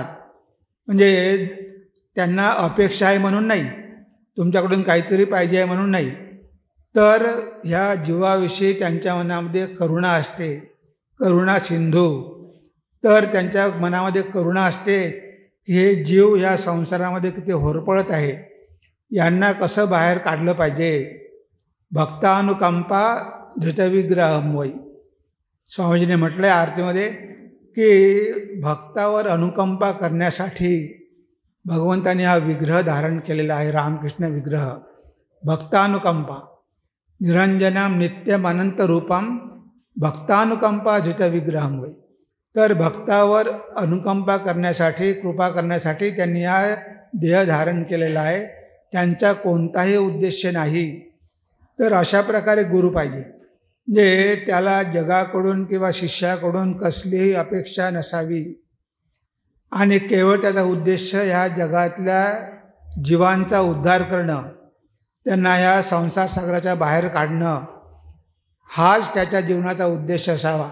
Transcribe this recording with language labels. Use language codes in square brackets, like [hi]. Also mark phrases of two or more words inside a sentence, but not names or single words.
[mr] म्हणजे त्यांना अपेक्षा आहे म्हणून नाही, तुमच्याकडून काहीतरी पाहिजे आहे म्हणून नाही, तर ह्या जीवाविषयी त्यांच्या मनामध्ये करुणा असते, करुणा सिंधू. तर त्यांच्या मनामध्ये करुणा असते की हे जीव ह्या संसारामध्ये किती होरपळत आहे, यांना कसं बाहेर काढलं पाहिजे. [sa] भक्तानुकंपा धृतविग्रहम वै. [mr] स्वामीजीने म्हटलं आहे आरतीमध्ये की भक्तावर अनुकंपा करण्यासाठी भगवंताने हा विग्रह धारण केलेला आहे, रामकृष्ण विग्रह. [sa] भक्तानुकंपा निरंजनम नित्यम अनंत रूपम भक्तानुकंपा धृतविग्रहम वै. [mr] तर भक्तावर अनुकंपा करण्यासाठी, कृपा करण्यासाठी त्यांनी हा देह धारण केलेला आहे. त्यांचा कोणताही उद्देश नाही. तर अशा प्रकारे गुरु पाहिजे, म्हणजे त्याला जगाकडून किंवा शिष्याकडून कसलीही अपेक्षा नसावी आणि केवळ त्याचा उद्देश ह्या जगातल्या जीवांचा उद्धार करणं, त्यांना ह्या संसार सागराच्या बाहेर काढणं, हाच त्याच्या जीवनाचा उद्देश असावा.